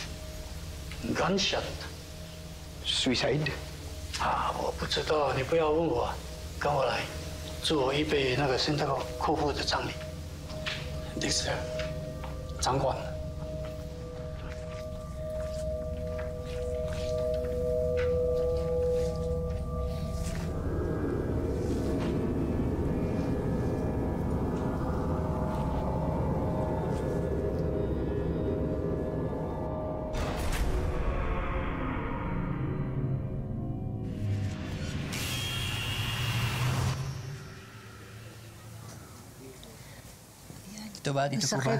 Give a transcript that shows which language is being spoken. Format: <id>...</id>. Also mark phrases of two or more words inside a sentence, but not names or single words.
<en>Gunshot. Suicide?</en> <zh>啊，我不知道，你不要问我，跟我来，助我预备那个现在库户的葬礼。Dexter，掌管。</zh> <tl>Dito ba? Dito po ba?</tl>